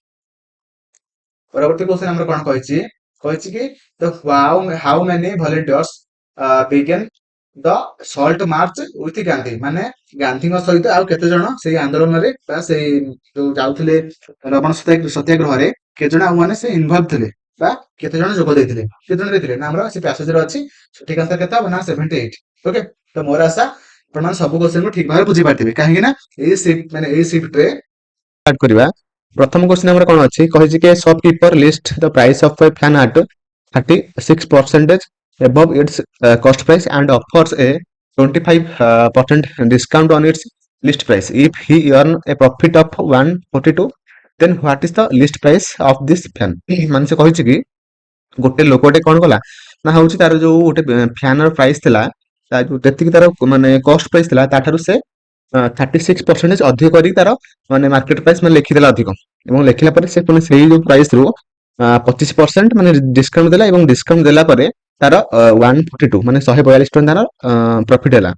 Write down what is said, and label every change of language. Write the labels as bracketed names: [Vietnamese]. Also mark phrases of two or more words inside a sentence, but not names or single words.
[Odia] ପରବର୍ତ୍ତୀ କ୍ୱେଶ୍ଚନ ଆମର କଣ କହିଛି କହିଛି କି ତ [English] how many volunteers began the Salt March with Gandhi, [Odia] ମାନେ ଗାନ୍ଧୀଙ୍କ ସହିତ ଆଉ କେତେ ଜଣ ସେଇ ଆନ୍ଦୋଳନରେ ବା ସେଇ ଯୋଉ ଯାଉଥିଲେ ଲବଣ ସତ୍ୟାଗ୍ରହରେ କେତେ ଜଣ ଆଉ ମାନେ ସେ ଇନଭଲ୍ଭ ଥିଲେ ବା କେତେ ଜଣ ଯୋଗ ଦେଇଥିଲେ, କେତେ ଜଣ ଦେଇଥିଲେ ନା ଆମର ସେ ପ୍ୟାସେଜରେ ଅଛି। ସଠିକ ଆନ୍ସର କେତେ ହବ ନା 78। ଓକେ, ତ ମୋର ଆଶା ଆପଣମାନେ ସବୁ କ୍ୱେଶ୍ଚନକୁ ଠିକ ଭାବରେ ବୁଝିପାରିଥିବେ କାହିଁକି ନା ଏଇ ସିଫ୍ଟରେ ଷ୍ଟାର୍ଟ କରିବା। ପ୍ରଥମ କ୍ୱେଶ୍ଚନ ଆମର କଣ ଅଛି କହିଛି କି [English] shopkeeper lists the price of a fan at 36% above its cost price and offers a 25% discount on its list price. If he earn a profit of 142, then what is the list price of this fan? [Odia] ମାନେ ସେ କହିଛି କି ଗୋଟେ ଲୋକଟେ କଣ କଲା ନା ହଉଛି ତାର ଯୋଉ ଗୋଟେ ଫ୍ୟାନର ପ୍ରାଇସ୍ ଥିଲା ଯେତିକି ତାର ମାନେ [English] cost price [Odia] ଥିଲା ତାଠାରୁ ସେ 36% ଅଧିକ କରିକି ତାର ମାନେ [English] market price [Odia] ମାନେ ଲେଖିଦେଲା ଅଧିକ, ଏବଂ ଲେଖିଲା ପରେ ସେ ପୁଣି ସେଇ ଯୋଉ ପ୍ରାଇସ୍ ରୁ 25% ମାନେ ଡିସକାଉଣ୍ଟ ଦେଲା, ଏବଂ ଡିସକାଉଣ୍ଟ ଦେଲା ପରେ ତାର 142 ମାନେ 142 ଟଙ୍କା ତାର ପ୍ରଫିଟ ହେଲା।